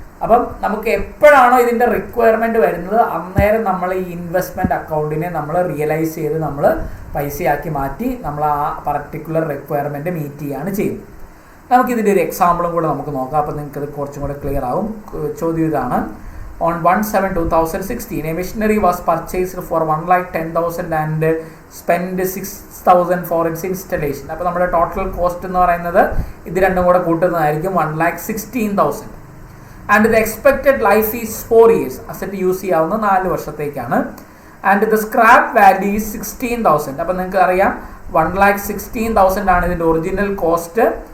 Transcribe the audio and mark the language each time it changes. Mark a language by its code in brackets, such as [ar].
[ml] അപ്പം നമുക്ക് എപ്പോഴാണോ ഇതിൻ്റെ റിക്വയർമെൻറ്റ് വരുന്നത് അന്നേരം നമ്മൾ ഈ ഇൻവെസ്റ്റ്മെൻറ്റ് അക്കൗണ്ടിനെ നമ്മൾ റിയലൈസ് ചെയ്ത് നമ്മൾ പൈസയാക്കി മാറ്റി നമ്മൾ ആ പർട്ടിക്കുലർ റിക്വയർമെൻറ്റ് മീറ്റ് ചെയ്യുകയാണ് ചെയ്യുന്നത്. നമുക്കിതിൻ്റെ ഒരു എക്സാമ്പിളും കൂടെ നമുക്ക് നോക്കാം. അപ്പോൾ നിങ്ങൾക്കത് കുറച്ചും കൂടെ ക്ലിയർ ആവും. ചോദ്യം ഇതാണ്: [en] On 1/7/2016, a machinery was purchased for 1,10,000 and spent 6,000 for its installation. [ml] അപ്പോൾ നമ്മുടെ ടോട്ടൽ കോസ്റ്റ് എന്ന് പറയുന്നത് ഇത് രണ്ടും കൂടെ കൂട്ടുന്നതായിരിക്കും 1,16,000. [en] And the expected life is 4 years. [ml] Asset use ചെയ്യാവുന്ന 4 വർഷത്തേക്കാണ്. [en] And the scrap value is 16,000. [ml] അപ്പോൾ നിങ്ങൾക്ക് അറിയാം 1,16,000 ആണ് ഇതിൻ്റെ ഒറിജിനൽ കോസ്റ്റ്.